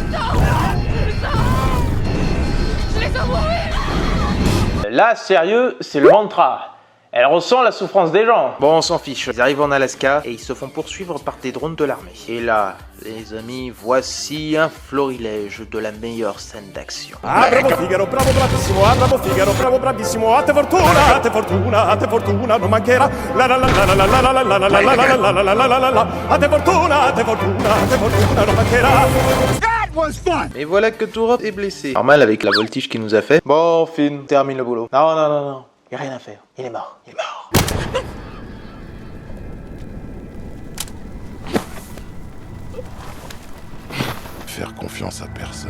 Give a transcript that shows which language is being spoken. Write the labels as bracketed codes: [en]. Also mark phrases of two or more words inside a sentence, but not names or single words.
[fr] Là, sérieux, c'est le mantra. Elle ressent la souffrance des gens. Bon, on s'en fiche. Ils arrivent en Alaska et ils se font poursuivre par des drones de l'armée. Et là, les amis, voici un florilège de la meilleure scène d'action. [it] Ah bravo Figaro, bravo bravissimo, ah bravo Figaro, bravo bravissimo, a te fortuna, a te fortuna, a te fortuna, non mancherà. La la la la la la la la la la la la la la la la la la la. A te fortuna, a te fortuna, a te fortuna, non mancherà. [fr] Et voilà que Tourop est blessé. Normal avec la voltige qu'il nous a fait. Bon, Finn, termine le boulot. Non, non, non, non. Y'a rien à faire. Il est mort. Il est mort. Faire confiance à personne.